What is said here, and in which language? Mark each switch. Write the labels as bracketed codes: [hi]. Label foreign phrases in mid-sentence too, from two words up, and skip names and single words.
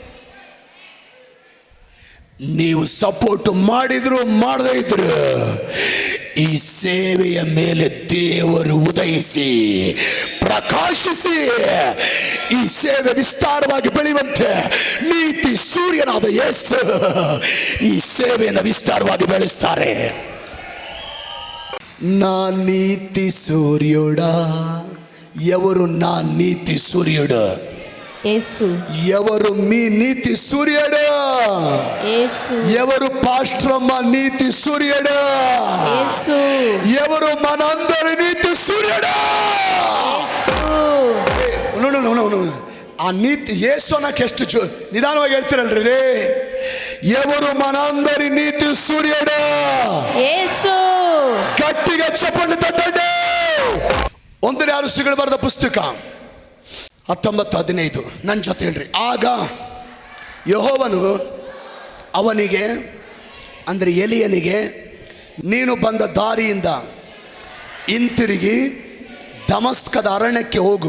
[kn] ನೀವು ಸಪೋರ್ಟ್ ಮಾಡಿದ್ರು ಮಾಡದೇ ಇದ್ರು ಈ ಸೇವೆಯ ಮೇಲೆ ದೇವರು ಉದಯಿಸಿ ಪ್ರಕಾಶಿಸಿ ಈ ಸೇವೆ ವಿಸ್ತಾರವಾಗಿ ಬೆಳೆಯುವಂತೆ ನೀತಿ ಸೂರ್ಯನಾದ ಯೇಸು ಈ ಸೇವೆಯನ್ನು ವಿಸ್ತಾರವಾಗಿ ಬೆಳೆಸ್ತಾರೆ. [te] నా నీతి సూర్యుడా, ఎవరు నా నీతి సూర్యుడు? యేసు. ఎవరు మీ నీతి సూర్యుడు? యేసు. ఎవరు పాస్టరమ్మ నీతి సూర్యుడు? యేసు. ఎవరు మనందరి నీతి సూర్యుడు? యేసు. [kn] ಆ ನೀತಿ ಯೇಸು ಅನ್ನಕ್ಕೆ ಎಷ್ಟು ನಿಧಾನವಾಗಿ ಹೇಳ್ತಿರಲ್ರಿ. [te] ఎవరు మనందరి నీతి సూర్యుడు? యేసు. [kn] ಗಟ್ಟಿಗೆ ಚಪ್ಪಲಿ ತಟ್ಟಂడి. 1ನೇ ಅರಸುಗಳು ಬರೆದ ಪುಸ್ತಕ 19:15 ನನ್ನ ಜೊತೆ ಹೇಳ್ರಿ. ಆಗ ಯೆಹೋವನು ಅವನಿಗೆ, ಅಂದರೆ ಎಲಿಯನಿಗೆ, ನೀನು ಬಂದ ದಾರಿಯಿಂದ ಹಿಂತಿರುಗಿ ದಮಸ್ಕದ ಅರಣ್ಯಕ್ಕೆ ಹೋಗು.